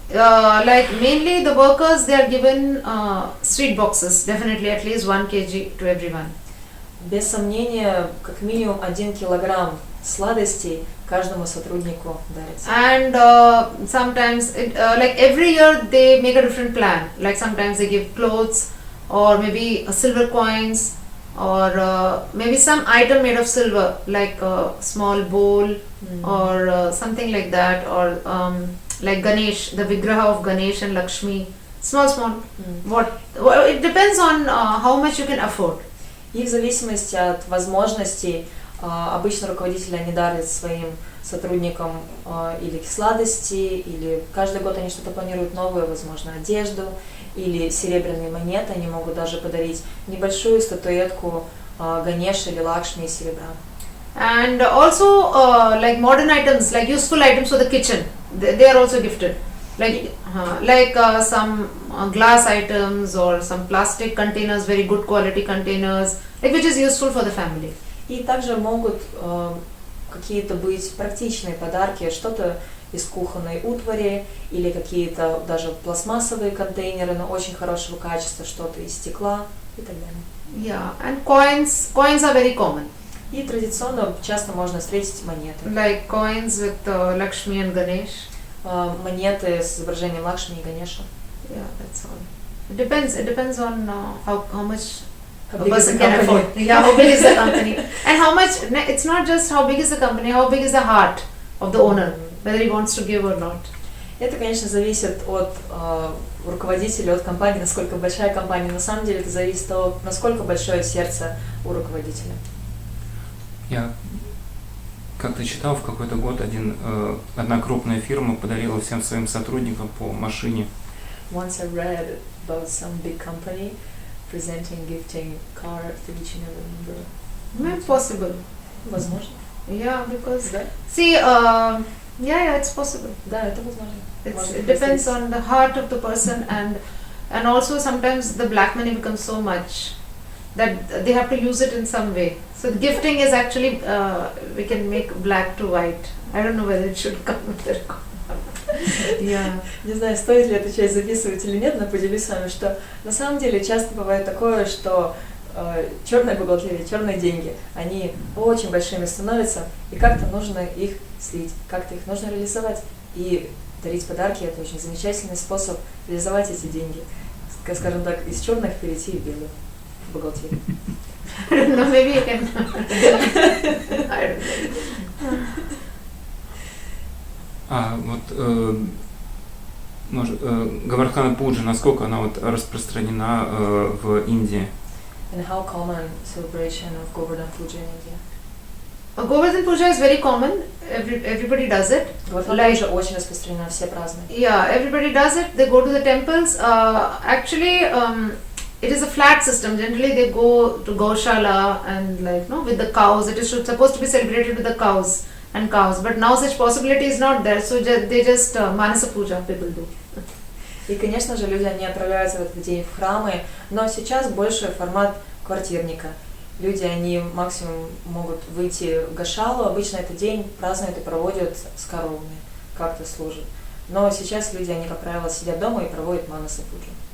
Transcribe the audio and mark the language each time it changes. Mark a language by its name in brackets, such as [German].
[English] Like mainly the workers, they are given sweet boxes, definitely at least 1 kg to everyone. [Russian] Без сомнения, как минимум 1 килограмм сладостей каждому сотруднику дарится. [English] And sometimes, like every year they make a different plan. Like sometimes they give clothes or maybe silver coins or maybe some item made of silver, like a small bowl or something like that, or like Ganesh, the Vigraha of Ganesh and Lakshmi, small. Well, it depends on how much you can afford. [Russian] И в зависимости от возможностей, обычно руководители они дарят своим сотрудникам или сладости, или каждый год они что-то планируют новое, возможно, одежду, или серебряные монеты, они могут даже подарить небольшую статуэтку Ганеша или Лакшми из серебра. [English] And also like modern items, like useful items for the kitchen, they are also gifted. Like some glass items or some plastic containers, very good quality containers, like which is useful for the family. [Russian] И также могут какие-то быть практичные подарки, что-то из кухонной утвари или какие-то даже пластмассовые контейнеры, но очень хорошего качества, что-то из стекла и так далее. [English] Yeah, and coins are very common. [Russian] И традиционно часто можно встретить монеты. [English] Like coins with Lakshmi and Ganesh. [Russian] Монеты с изображением Лакшми и Ганеша. [English] Yeah, that's all. It depends on how much How a big is the person can company? afford. Yeah, how big is the company, and how much. It's not just how big is the company, how big is the heart of the owner, whether he wants to give or not. [Russian] Это, конечно, зависит от руководителя, от компании, насколько большая компания. На самом деле это зависит от того, насколько большое сердце у руководителя. Я как-то читал, в какой-то год одна крупная фирма подарила всем своим сотрудникам по машине. [English] Once I read about some big company gifting car to each and every member. Maybe possible. [Russian] Возможно. [English] Yeah, because [Russian] Да? [English] see, yeah, it's possible. [Russian] Да, это возможно. [English] It depends on the heart of the person, and also sometimes the black money becomes so much that they have to use it in some way. So the gifting is actually we can make black to white. I don't know whether it should come with the record. Yeah. [Russian] Не знаю, стоит ли эту часть записывать или нет, но поделюсь с вами, что на самом деле часто бывает такое, что черная бухгалтерия, черные деньги, они очень большими становятся, и как-то нужно их слить, как-то их нужно реализовать. И дарить подарки – это очень замечательный способ реализовать эти деньги. Скажем так, из черных перейти в белую бухгалтерию. [English] I don't know, maybe you can. I don't know. [Russian] А вот Govardhana Puja, насколько она вот распространена в Индии? [English] And how common celebration of Govardhan Puja in India? Govardhan Puja is very common. Everybody does it. [Russian] Govardhan Puja очень распространена, все празднуют. [English] Yeah, everybody does it. They go to the temples. Actually, it is a flat system. Generally, they go to Gaushala and with the cows. It is supposed to be celebrated with the cows. But now such possibility is not there. So they just Manasa Puja people do. [Russian] И, конечно же, люди, они отправляются в этот день в храмы, но сейчас больше формат квартирника. Люди, они максимум могут выйти в Гошалу, обычно этот день празднуют и проводят с коровами, как-то служат. Но сейчас люди, они, как правило, сидят дома и проводят Манаса Пуджу.